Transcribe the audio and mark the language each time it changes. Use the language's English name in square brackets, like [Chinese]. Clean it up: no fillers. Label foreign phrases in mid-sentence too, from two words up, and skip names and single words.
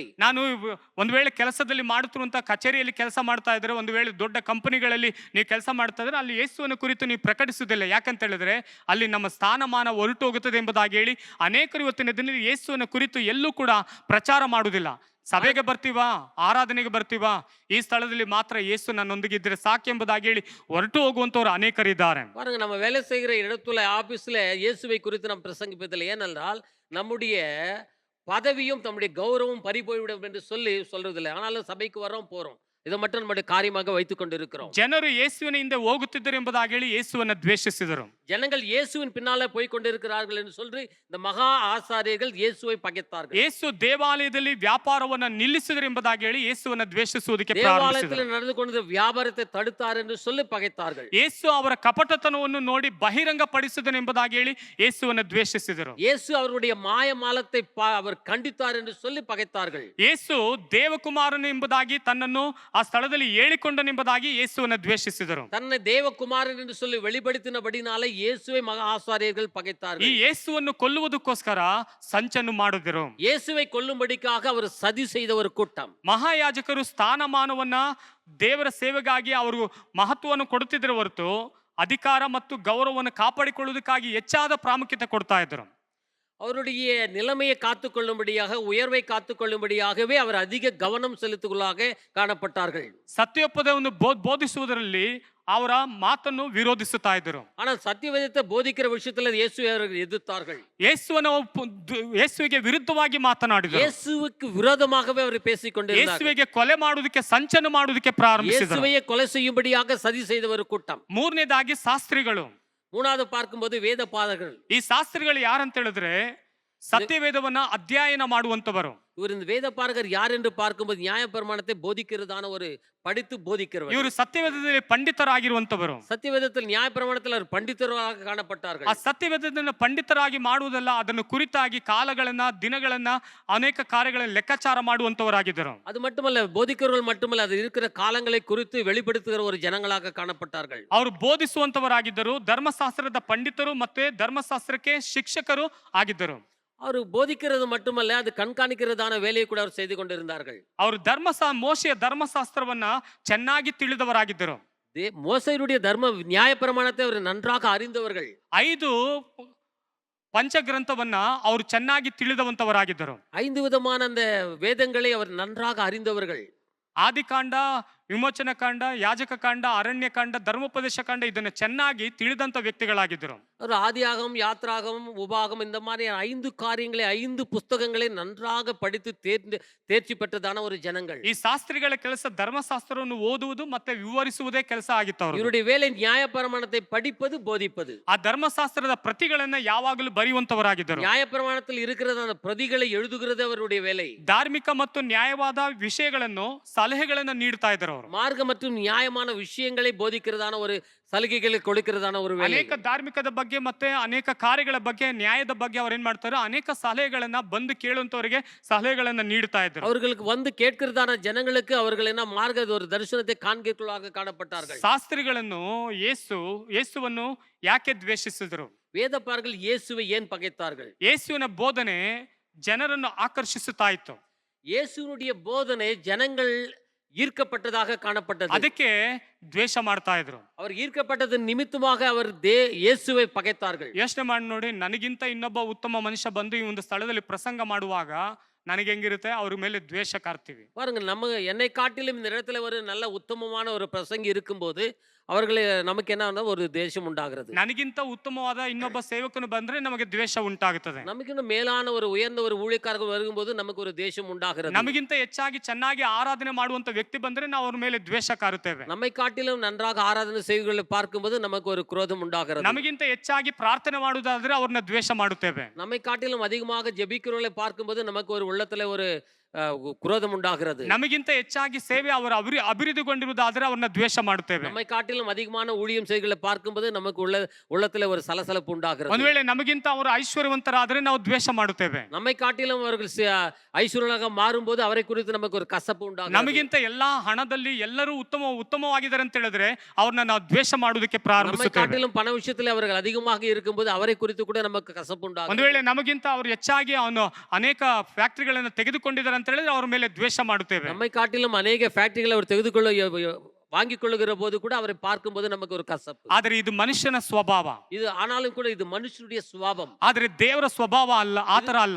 [Kannada] ನಾನು ಒಂದು ವೇಳೆ ಕೆಲಸದಲ್ಲಿ ಮಾಡುತ್ತಿರುವಂತ ಕಚೇರಿಯಲ್ಲಿ ಕೆಲಸ ಮಾಡ್ತಾ ಇದ್ರೆ, ಒಂದು ವೇಳೆ ದೊಡ್ಡ ಕಂಪನಿಗಳಲ್ಲಿ ನೀವು ಕೆಲಸ ಮಾಡ್ತಾ ಇದ್ರೆ, ಅಲ್ಲಿ ಯೇಸುವಿನ ಕುರಿತು ನೀವು ಪ್ರಕಟಿಸುವುದಿಲ್ಲ. ಯಾಕಂತ ಹೇಳಿದ್ರೆ ಅಲ್ಲಿ ನಮ್ಮ ಸ್ಥಾನಮಾನ ಹೊರಟು ಹೋಗುತ್ತದೆ ಎಂಬುದಾಗಿ ಹೇಳಿ ಅನೇಕರು ಇವತ್ತಿನ ದಿನದಲ್ಲಿ ಯೇಸುವಿನ ಕುರಿತು ಎಲ್ಲೂ ಕೂಡ ಪ್ರಚಾರ ಮಾಡುವುದಿಲ್ಲ. ಸಭೆಗೆ ಬರ್ತೀವಾ, ಆರಾಧನೆಗೆ ಬರ್ತೀವಾ, ಈ ಸ್ಥಳದಲ್ಲಿ ಮಾತ್ರ ಯೇಸು ನನ್ನೊಂದಿಗೆ ಇದ್ರೆ ಸಾಕೆಂಬುದಾಗಿ ಹೇಳಿ ಹೊರಟು ಹೋಗುವಂತವ್ರು ಅನೇಕರಿದ್ದಾರೆ. [Tamil] பாருங்க, நம்ம வேலை செய்கிற இடத்துல ஆபீஸ்ல இயேசுவை குறித்து நாம் பிரசங்கிப்பதில்லை. ஏனென்றால் நம்முடைய பதவியும் நம்முடைய கௌரவம் பறி போய்விடும் என்று சொல்றதில்லை. ஆனாலும் சபைக்கு வரோம், போறோம், இதை மட்டும் நம்முடைய காரியமாக வைத்துக் கொண்டிருக்கிறோம். [Kannada] ಜನರು ಯೇಸುವಿನ ಹಿಂದೆ ಹೋಗುತ್ತಿದ್ದರು ಎಂಬುದಾಗಿ ಹೇಳಿ ಯೇಸುವನ್ನ ದ್ವೇಷಿಸಿದರು. [Tamil] ஜனங்கள் இயேசுவின் பின்னாலே போய் கொண்டிருக்கிறார்கள் என்று சொல்லி இந்த மகா ஆசாரியர்கள் இயேசுவை பகைத்தார்கள். [Kannada] ಯೇಸು ದೇವಾಲಯದಲ್ಲಿ ವ್ಯಾಪಾರವನ್ನ ನಿಲ್ಲಿಸಿದರು ಎಂಬುದಾಗಿ ಹೇಳಿ ಯೇಸುವನ್ನ ದ್ವೇಷಿಸುವುದಕ್ಕೆ [Tamil] தேவாலயத்தில் [Kannada] ಪ್ರಾರಂಭಿಸಿದರು. [Tamil] நடந்து கொண்ட வியாபாரத்தை தடுத்தார் என்று சொல்லி பகைத்தார்கள். [Kannada] ಯೇಸು ಅವರ ಕಪಟತನವನ್ನು ನೋಡಿ ಬಹಿರಂಗ ಪಡಿಸಿದನು ಎಂಬುದಾಗಿ ಹೇಳಿ ಯೇಸುವನ್ನ ದ್ವೇಷಿಸಿದರು. [Tamil] இயேசு அவருடைய மாயமாலத்தை அவர் கண்டித்தார் என்று சொல்லி பகைத்தார்கள். [Kannada] ಯೇಸು ದೇವಕುಮಾರನು ಎಂಬುದಾಗಿ ತನ್ನನ್ನು ಆ ಸ್ಥಳದಲ್ಲಿ ಹೇಳಿಕೊಂಡನೆಂಬುದಾಗಿ ಯೇಸುವನ್ನ ದ್ವೇಷಿಸಿದರು. [Tamil] தன்னை தேவகுமாரன் என்று சொல்லி வெளிப்படுத்தினபடினாலே இயேசுவை மகா ஆசாரியர்கள் [Kannada] ಈ [Tamil] பகைத்தார்கள். [Kannada] ಯೇಸುವನ್ನು ಕೊಲ್ಲುವುದಕ್ಕೋಸ್ಕರ ಸಂಚನ್ನು ಮಾಡಿದರು. [Tamil] இயேசுவை கொல்லும்படிக்காக அவர் சதி செய்த ஒரு கூட்டம். [Kannada] ಮಹಾಯಾಜಕರು ಸ್ಥಾನಮಾನವನ್ನ ದೇವರ ಸೇವೆಗಾಗಿ ಅವರು ಮಹತ್ವವನ್ನು ಕೊಡುತ್ತಿದ್ದರು ಹೊರತು ಅಧಿಕಾರ ಮತ್ತು ಗೌರವವನ್ನು ಕಾಪಾಡಿಕೊಳ್ಳುವುದಕ್ಕಾಗಿ ಹೆಚ್ಚಾದ ಪ್ರಾಮುಖ್ಯತೆ ಕೊಡ್ತಾ ಇದ್ರು. [Tamil] அவருடைய நிலைமையை காத்துக்கொள்ளும்படியாக, உயர்வை காத்துக்கொள்ளும்படியாகவே அவர் அதிக கவனம் செலுத்துவதாக காணப்பட்டார்கள். [Kannada] ಸತ್ಯೋಪದವನ್ನು ಬೋಧಿಸುವುದರಲ್ಲಿ ಅವರ ಮಾತನ್ನು ವಿರೋಧಿಸುತ್ತಾ ಇದ್ದರು. [Tamil] ஆனால் சத்தியவேதத்தை போதிக்கிற விஷயத்துல இயேசுவை அவர்கள் எதிர்த்தார்கள். [Kannada] ಯೇಸುವಿಗೆ ವಿರುದ್ಧವಾಗಿ ಮಾತನಾಡಿದರು. [Tamil] இயேசுவுக்கு விரோதமாகவே அவர் பேசிக் கொண்டிருந்தார்கள். [Kannada] ಯೇಸುವಿಗೆ ಕೊಲೆ ಮಾಡುವುದಕ್ಕೆ, ಸಂಚನ್ನು ಮಾಡುವುದಕ್ಕೆ ಪ್ರಾರಂಭಿಸಿದರು. [Tamil] இயேசுவையே கொலை செய்யும்படியாக சதி செய்த ஒரு கூட்டம். [Kannada] ಮೂರನೇದಾಗಿ ಶಾಸ್ತ್ರಿಗಳು. [Tamil] மூணாவது பார்க்கும்போது வேத பாதகர்கள். [Kannada] ಈ ಶಾಸ್ತ್ರಿಗಳು ಯಾರಂತ ಹೇಳಿದ್ರೆ ಸತ್ಯವೇದವನ್ನ ಅಧ್ಯಯನ ಮಾಡುವಂತವರು. [Tamil] இவர் இந்த வேத பாரகர் யார் என்று பார்க்கும்போது நியாயப்பிரமாணத்தை போதிக்கிறதான ஒரு படித்து போதிக்கிறவர். [Kannada] ಇವರು ಸತ್ಯವೇದದಲ್ಲಿ ಪಂಡಿತರಾಗಿರುವಂತವರು. [Tamil] சத்தியவேதத்தில் நியாயப்பிரமாணத்தில் அவர் பண்டிதராக [Kannada] ಆ [Tamil] காணப்பட்டார்கள். [Kannada] ಸತ್ಯವೇದವನ್ನು ಪಂಡಿತರಾಗಿ ಮಾಡುವುದಲ್ಲ, ಅದನ್ನು ಕುರಿತಾಗಿ ಕಾಲಗಳನ್ನ ದಿನಗಳನ್ನ ಅನೇಕ ಕಾರ್ಯಗಳನ್ನು ಲೆಕ್ಕಾಚಾರ ಮಾಡುವಂತವರಾಗಿದ್ದರು. [Tamil] அது மட்டுமல்ல, போதிக்கிறவர்கள் மட்டுமல்ல, அது இருக்கிற காலங்களை குறித்து வெளிப்படுத்துகிற ஒரு ஜனங்களாக காணப்பட்டார்கள். [Kannada] ಅವರು ಬೋಧಿಸುವಂತವರಾಗಿದ್ದರು, ಧರ್ಮಶಾಸ್ತ್ರದ ಪಂಡಿತರು ಮತ್ತೆ ಧರ್ಮಶಾಸ್ತ್ರಕ್ಕೆ ಶಿಕ್ಷಕರು ಆಗಿದ್ದರು. [Tamil] அவர் போதிக்கிறது மட்டுமல்ல, அது கண்காணிக்கிறதான வேலையை கூட அவர் செய்து கொண்டிருந்தார்கள். [Kannada] ಅವರು ಮೋಶೆಯ ಧರ್ಮಶಾಸ್ತ್ರವನ್ನ ಚೆನ್ನಾಗಿ ತಿಳಿದವರಾಗಿದ್ದರು. [Tamil] மோசையுடைய தர்ம நியாயப்பிரமாணத்தை அவர் நன்றாக அறிந்தவர்கள். [Kannada] 5 ಪಂಚಗ್ರಂಥವನ್ನ ಅವರು ಚೆನ್ನಾಗಿ ತಿಳಿದವಂತವರಾಗಿದ್ದರು. [Tamil] 5 விதமான அந்த வேதங்களை அவர் நன்றாக அறிந்தவர்கள். [Kannada] ಆದಿಕಾಂಡ, ವಿಮೋಚನ ಕಾಂಡ, ಯಾಜಕ ಕಾಂಡ, ಅರಣ್ಯ ಕಾಂಡ, ಧರ್ಮೋಪದೇಶ ಕಾಂಡ ಇದನ್ನು ಚೆನ್ನಾಗಿ ತಿಳಿದಂತ ವ್ಯಕ್ತಿಗಳಾಗಿದ್ದರು. [Tamil] ஒரு ஆதியாகமம், யாத்ராகமம், உபாகமம் இந்த மாதிரி 5 காரியங்களை 5 புஸ்தகங்களை நன்றாக படித்து தேர்ச்சி பெற்றதான ஒரு ஜனங்கள். [Kannada] ಈ ಶಾಸ್ತ್ರಿಗಳ ಕೆಲಸ ಧರ್ಮಶಾಸ್ತ್ರವನ್ನು ಓದುವುದು ಮತ್ತೆ ವಿವರಿಸುವುದೇ ಕೆಲಸ ಆಗಿತ್ತು ಅವರು. [Tamil] ಇವருடைய வேலை நியாயப்பிரமாணத்தை படிப்பது, போதிப்பது. [Kannada] ಆ ಧರ್ಮಶಾಸ್ತ್ರದ ಪ್ರತಿಗಳನ್ನ ಯಾವಾಗಲೂ ಬರೆಯುವಂತವರಾಗಿದ್ದರು. [Tamil] நியாயப்பிரமாணத்தில் இருக்கிறதான பிரதிகளை எழுதுகிறது அவருடைய வேலை. [Kannada] ಧಾರ್ಮಿಕ ಮತ್ತು ನ್ಯಾಯವಾದ ವಿಷಯಗಳನ್ನು ಸಲಹೆಗಳನ್ನು ನೀಡ್ತಾ ಇದ್ದರು ಅವರು. [Tamil] மார்க்க மற்றும் நியாயமான விஷயங்களை போதிக்கிறதான ஒரு ಸಲಹೆகளை ಕೊಡುக்கிறದಾன ஒரு வேலை. [Kannada] ಅನೇಕ ಧಾರ್ಮಿಕದ ಬಗ್ಗೆ ಮತ್ತೆ ಅನೇಕ ಕಾರ್ಯಗಳ ಬಗ್ಗೆ, ನ್ಯಾಯದ ಬಗ್ಗೆ ಅವರು ಏನ್ ಮಾಡ್ತಾರೆ, ಅನೇಕ ಸಲಹೆಗಳನ್ನ ಬಂದು ಕೇಳುವಂತವರಿಗೆ ಸಲಹೆಗಳನ್ನ ನೀಡ್ತಾ ಇದ್ರು. [Tamil] அவர்களுக்கு வந்து கேட்கிறதான ಜನங்களுக்கு அவர்கள் என்ன மார்க்க ஒரு தரிசனத்தை காண்கிறவர்களாக காணப்பட்டார்கள். [Kannada] ಶಾಸ್ತ್ರಿಗಳನ್ನು ಯೇಸುವನ್ನು ಯಾಕೆ ದ್ವೇಷಿಸಿದ್ರು? [Tamil] வேதபாரகர்கள் இயேசுவை ஏன் பகைத்தார்கள்? [Kannada] ಯೇಸುವಿನ ಬೋಧನೆ ಜನರನ್ನು ಆಕರ್ಷಿಸುತ್ತಾ ಇತ್ತು. [Tamil] இயேசுனுடைய போதனை ஜனங்கள் ஈர்க்கப்பட்டதாக காணப்பட்டது. [Kannada] ಅದಕ್ಕೆ ದ್ವೇಷ ಮಾಡ್ತಾ ಇದ್ರು. [Tamil] அவர் ஈர்க்கப்பட்டது நிமித்தமாக அவர் இயேசுவை பகைத்தார்கள். [Kannada] ಯೋಚನೆ ಮಾಡಿ ನೋಡಿ, ನನಗಿಂತ ಇನ್ನೊಬ್ಬ ಉತ್ತಮ ಮನುಷ್ಯ ಬಂದು ಈ ಒಂದು ಸ್ಥಳದಲ್ಲಿ ಪ್ರಸಂಗ ಮಾಡುವಾಗ ನನಗೆ ಹೆಂಗಿರುತ್ತೆ, ಅವ್ರ ಮೇಲೆ ದ್ವೇಷ ಕಾರ್ತೀವಿ. [Tamil] பாருங்க, நம்ம என்னை காட்டிலும் இந்த இடத்துல ஒரு நல்ல உத்தமமான ஒரு பிரசங்கி இருக்கும்போது அவர்களை நமக்கு என்ன ஒரு தேசம் உண்டாகிறது. [Kannada] ನನಗಿಂತ ಉತ್ತಮವಾದ ಇನ್ನೊಬ್ಬ ಸೇವಕನು ಬಂದ್ರೆ ನಮಗೆ ದ್ವೇಷ ಉಂಟಾಗುತ್ತದೆ. [Tamil] நமக்கு மேலான ஒரு உயர்ந்த ஒரு ஊழியக்காரர்கள் வரும்போது நமக்கு ஒரு தேசம் உண்டாகிறது. [Kannada] ನಮಗಿಂತ ಹೆಚ್ಚಾಗಿ ಚೆನ್ನಾಗಿ ಆರಾಧನೆ ಮಾಡುವಂತ ವ್ಯಕ್ತಿ ಬಂದ್ರೆ ನಾವು ಅವ್ರ ಮೇಲೆ ದ್ವೇಷ ಕಾರುತ್ತೇವೆ. [Tamil] நம்மை காட்டிலும் நன்றாக ஆராதனை செய்வர்களை பார்க்கும்போது நமக்கு ஒரு குரோதம் உண்டாகிறது. [Kannada] ನಮಗಿಂತ ಹೆಚ್ಚಾಗಿ ಪ್ರಾರ್ಥನೆ ಮಾಡುವುದಾದ್ರೆ ಅವ್ರನ್ನ ದ್ವೇಷ ಮಾಡುತ್ತೇವೆ. [Tamil] நம்மை காட்டிலும் அதிகமாக ஜெபிக்கிறவர்களை பார்க்கும்போது நமக்கு ஒரு உள்ளத்துல ஒரு குரோதம் உண்டாகிறது. [Kannada] ನಮಗಿಂತ ಹೆಚ್ಚಾಗಿ ಸೇವೆ ಅವರು ಅಭಿವೃದ್ಧಿಗೊಂಡಿರುವುದಾದ್ರೆ ಅವ್ರನ್ನ ದ್ವೇಷ ಮಾಡುತ್ತೇವೆ. [Tamil] நம்மை காட்டிலும் அதிகமான ஊழியம் செய்களை பார்க்கும்போது நமக்கு உள்ளத்துல ஒரு சலசலப்பு உண்டாகிறது. [Kannada] ಒಂದು ವೇಳೆ ನಮಗಿಂತ ಅವರು ಐಶ್ವರ್ಯವಂತರಾದ್ರೆ ನಾವು ದ್ವೇಷ ಮಾಡುತ್ತೇವೆ. [Tamil] நம்மை காட்டிலும் அவர்கள் ஐஸ்வர்யமாக மாறும்போது அவரை குறித்து நமக்கு ஒரு கசப்பு உண்டாகிறது. [Kannada] ನಮಗಿಂತ ಎಲ್ಲಾ ಹಣದಲ್ಲಿ ಎಲ್ಲರೂ ಉತ್ತಮವಾಗಿದ್ದಾರೆ ಅಂತ ಹೇಳಿದ್ರೆ ಅವ್ರನ್ನ ನಾವು ದ್ವೇಷ ಮಾಡುವುದಕ್ಕೆ [Tamil] நம்மை [Kannada] ಪ್ರಾರಂಭಿಸುತ್ತೇವೆ. [Tamil] காட்டிலும் பண விஷயத்தில் அவர்கள் அதிகமாக இருக்கும்போது அவரை குறித்து கூட நமக்கு கசப்பு [Kannada] ಒಂದು [Tamil] உண்டாகிறது. [Kannada] ವೇಳೆ ನಮಗಿಂತ ಅವರು ಹೆಚ್ಚಾಗಿ ಅವನು ಅನೇಕ ಫ್ಯಾಕ್ಟರಿಗಳನ್ನು ತೆಗೆದುಕೊಂಡಿದ್ದಾರೆ ಅಂತ ಹೇಳಿದ್ರೆ ಅವ್ರ ಮೇಲೆ ದ್ವೇಷ ಮಾಡುತ್ತೇವೆ. [Tamil] நம்மை காட்டிலும் அநேக ஃபேக்டரிகளை அவர் வாங்கிக் கொள்ளுகிற போது கூட அவரை பார்க்கும்போது நமக்கு ஒரு கசப்பு. [Kannada] ಆದರೆ ಇದು ಮನುಷ್ಯನ ಸ್ವಭಾವ. [Tamil] இது ஆனாலும் கூட இது மனுஷனுடைய சுபாவம். [Kannada] ಆದರೆ ದೇವರ ಸ್ವಭಾವ ಅಲ್ಲ, ಆತರ ಅಲ್ಲ.